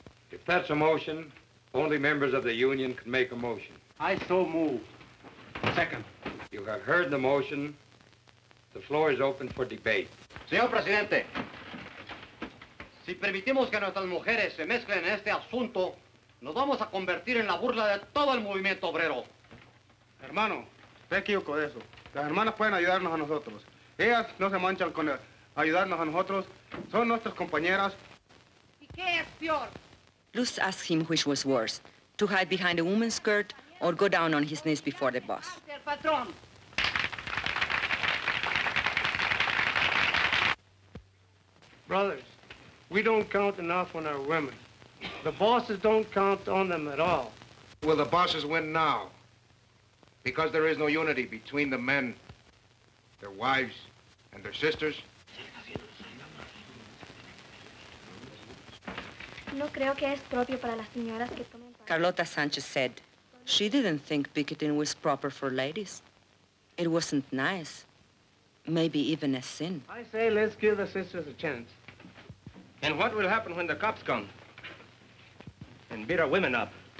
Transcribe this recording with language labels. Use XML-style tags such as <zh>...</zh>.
<en>If that's a motion, only members of the union can make a motion. I so move. Second. You have heard the motion. The floor is open for debate.</en> <es>Señor Presidente, si permitimos que nuestras mujeres se mezclen en este asunto, nos vamos a convertir en la burla de todo el movimiento obrero. Hermano, usted equivocó de eso. Las hermanas pueden ayudarnos a nosotros. Ellas no se manchan con ayudarnos a nosotros. Son nuestras compañeras. ¿Y qué es peor?</es> <en>Luz asked him which was worse, to hide behind a woman's skirt or go down on his knees before the boss. Brothers, we don't count enough on our women. The bosses don't count on them at all. Will the bosses win now? Because there is no unity between the men, their wives, and their sisters?</en> <es>No creo que es propio para las señoras que tomen parte.</es> <en>Carlota Sanchez said she didn't think picketing was proper for ladies. It wasn't nice. Maybe even a sin. I say let's give the sisters a chance. And what will happen when the cops come and beat our women up?</en>